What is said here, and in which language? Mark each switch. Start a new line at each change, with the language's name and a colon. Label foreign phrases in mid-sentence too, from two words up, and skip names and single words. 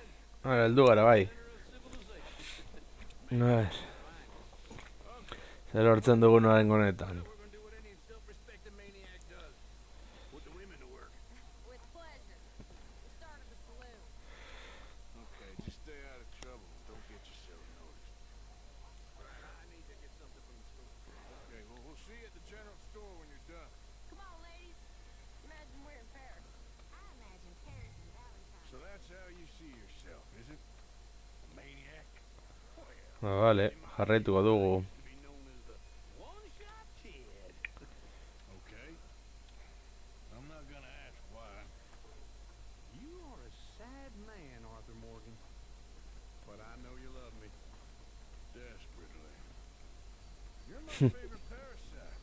Basque: Ahora, heldu gara, bai.
English: Center of civilization.
Spanish: No es.
Basque: Zer lortzen dugun orain honetan.
English: We're gonna do what any self-respecting maniac does. Put the women to work. With pleasure. We'll start at the saloon. Okay, just stay out of trouble. Don't get yourself noticed. I need to get something from the store. Okay, well, we'll see you at the general store when you're done. Come on, ladies. Imagine we're in Paris. I imagine Paris and Valentine. So that's how you see yourself, is it? A maniac?
Basque: Ba, vale, jarraituko dugu.
English: To be known as the one-shot kid. Okay. I'm not gonna ask why. You are a sad man, Arthur Morgan. But I know you love me. Desperately. You're my favorite parasite.